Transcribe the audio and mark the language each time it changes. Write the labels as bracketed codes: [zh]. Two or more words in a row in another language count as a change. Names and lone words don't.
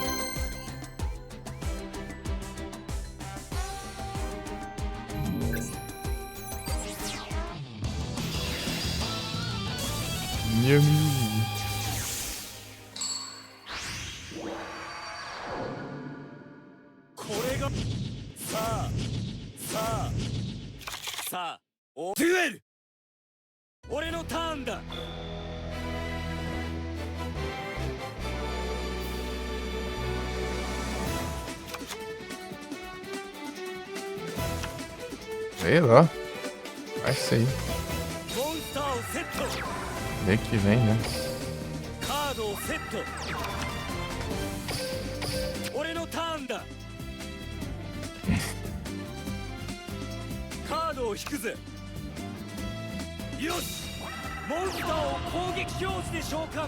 [en] Yummy. Korea. [ja] さあ、デュエル。俺のターンだ。 [pt] Sei lá. Vai ser. [ja] モンスターをセット。 [pt] Vê que vem, né? [ja] カードをセット。俺のターンだ。カードを引くぜ。よし、モンスターを攻撃表示で召喚。